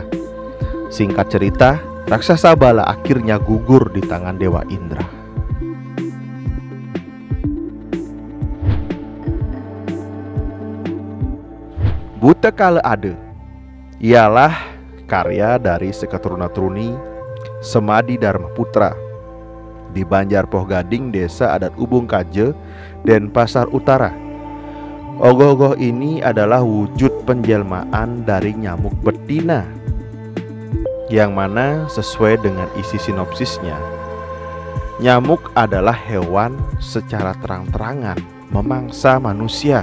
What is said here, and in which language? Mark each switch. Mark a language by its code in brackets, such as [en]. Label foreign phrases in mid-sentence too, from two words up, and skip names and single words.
[id] Singkat cerita, raksasa Bala akhirnya gugur di tangan Dewa Indra. Buta Kale Ade ialah karya dari Sekatruna-Truni Semadi Dharma Putra di Banjar Poh Gading, Desa Adat Ubung Kaje, Denpasar Utara. Ogoh-ogoh ini adalah wujud penjelmaan dari nyamuk betina, yang mana sesuai dengan isi sinopsisnya, nyamuk adalah hewan secara terang-terangan memangsa manusia.